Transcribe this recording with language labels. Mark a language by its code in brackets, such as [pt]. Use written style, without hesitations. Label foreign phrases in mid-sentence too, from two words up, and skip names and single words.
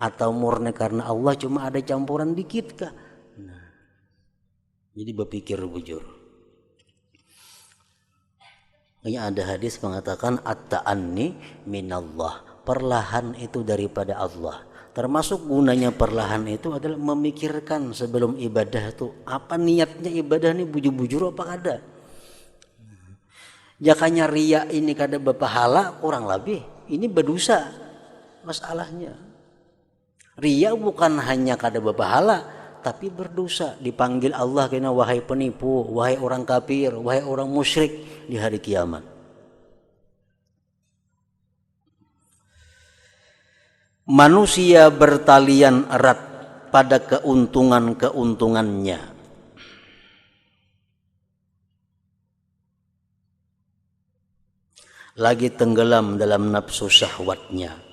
[id] atau murni karena Allah cuma ada campuran dikit kah? Nah, jadi berpikir bujur. Ada hadis mengatakan [ar] at-ta'anni minallah, [id] perlahan itu daripada Allah. Termasuk gunanya perlahan itu adalah memikirkan sebelum ibadah itu apa niatnya ibadah ini, [bjn] bujur-bujur apa kada. Jakanya ria ini kada berpahala kurang lebih ini berdosa masalahnya. [id] Ria bukan hanya kada berpahala tapi berdosa, dipanggil Allah kena wahai penipu, wahai orang kafir, wahai orang musyrik di hari kiamat. Manusia bertalian erat pada keuntungan-keuntungannya. Lagi tenggelam dalam nafsu syahwatnya.